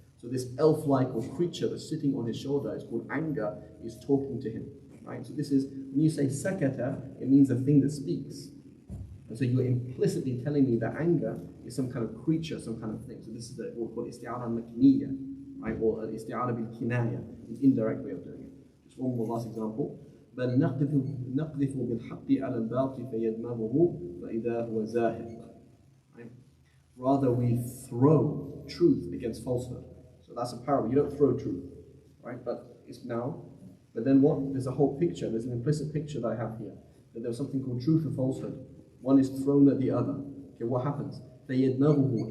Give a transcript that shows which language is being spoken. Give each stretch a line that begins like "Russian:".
English: So this elf-like or creature that's sitting on his shoulder is called anger, is talking to him. Right? So this is, when you say sakata, it means a thing that speaks. And so you're implicitly telling me that anger is some kind of creature, some kind of thing. So this is what we call isti'ara makniyya, right? Or isti'ara bil kinaya, an indirect way of doing it. Just one more last example.
Arabic: بل نقذف بالحق على الباطل فيدمغه فإذا هو زاهق.
English: Right? Rather, we throw truth against falsehood. So that's a parable. You don't throw truth, right? But it's now. But then what? There's a whole picture. There's an implicit picture that I have here. That there's something called truth and falsehood. One is thrown at the other. Okay, what happens? فَيَدْمَغُهُ.